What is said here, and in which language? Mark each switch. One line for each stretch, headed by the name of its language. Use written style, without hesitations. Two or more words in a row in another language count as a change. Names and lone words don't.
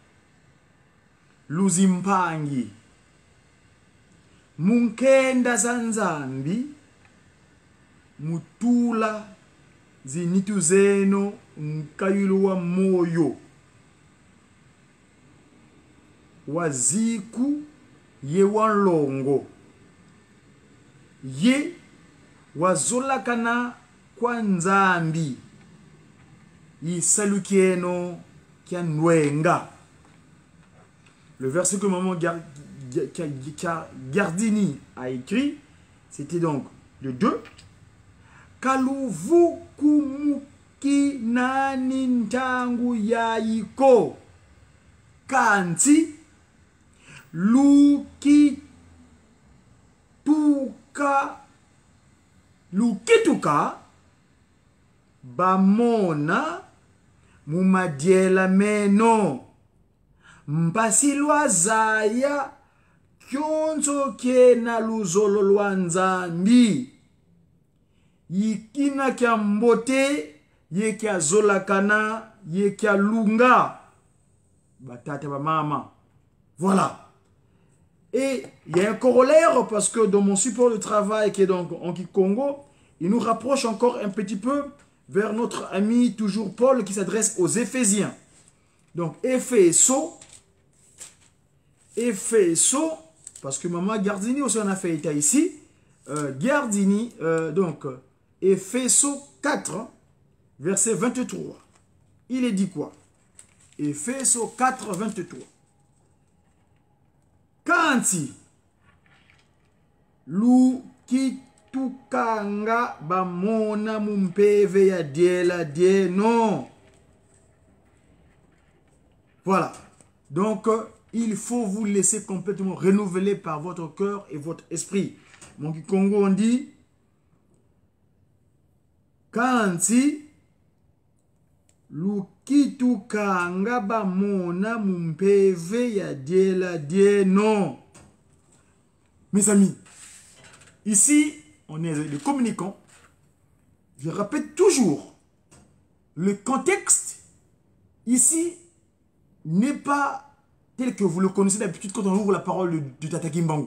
Kongo: Luzimpangi Munkenda Zanzambi Mutula Zinitu Zeno Nkayulwa Moyo Waziku Ye Walongo Ye Wazolakana Kwa Nzambi isalukieno kianwenga.
French: Le verset que maman Gardini a écrit, c'était donc le 2.
Kongo: Kaluvukumuki nani ntangu yaiko kanti lukituka bamona mumadiela meno mpasilwa zaya kyonzo kena luzolo lwa nzambi yikina kya mbote ye kya zolakana ye kya lunga batata ba mama.
French: Voilà. Et il y a un corollaire parce que dans mon support de travail qui est donc en Congo, il nous rapproche encore un petit peu vers notre ami toujours Paul qui s'adresse aux Éphésiens. Donc Éphéso, parce que maman Gardini aussi en a fait état ici. Gardini, donc Éphéso 4, verset 23. Il est dit quoi? Éphéso 4, 23.
Kongo: Kanti lukitukanga bamona mumpeve ya diela dieno.
French: Voilà. Donc, il faut vous laisser complètement renouveler par votre cœur et votre esprit. Mon Congo, on dit
Kongo: Kanti lukitukanga bamona mumpeve ya diela dieno.
French: Mes amis, ici, on est des communicants. Je répète toujours, le contexte ici n'est pas tel que vous le connaissez d'habitude quand on ouvre la parole de Tata Kimbangu.